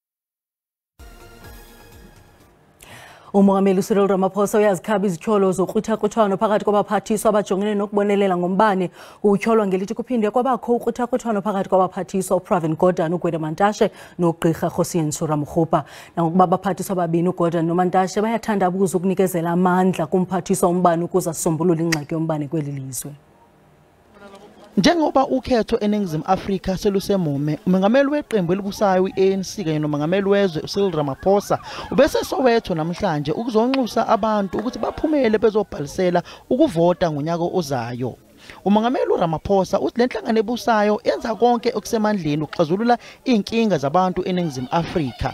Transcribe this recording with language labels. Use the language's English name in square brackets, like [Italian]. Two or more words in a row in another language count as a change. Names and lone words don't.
[Xhosa] Umongameli Cyril Ramaphosa uyazikhaba izityholo zokruthakuthwano phakathi kwabaphathiswa abajongene nokubonelela ngombane. Utyholwa ngelithi kuphinde kwabakho ukruthakuthwano phakathi kwabaphathiswa uPravin Gordhan, uGwede Mantashe noGqirha Kgosientsho Ramokgopa. Nangokuba abaphathiswa ababini uGordhan noMantashe bayathandabuza ukunikezela amandla kumphathiswa umbane ukuze asombulule ingxaki yombane kweli lizwe. [Zulu] Njengoba ukhetho eNingizimu Afrika selusemume, umongameli weqembu elibusayo i-ANC kanye nomongameli wezwe uCyril Ramaphosa ubese Soweto namhlanje ukuzonxusa abantu ukuthi baphumele bezobhalisela ukuvota ngonyaka ozayo. Umongameli Ramaphosa uthi le nhlangano ebusayo yenza konke okusemandleni ukuxazulula inkinga zabantu eNingizimu Afrika.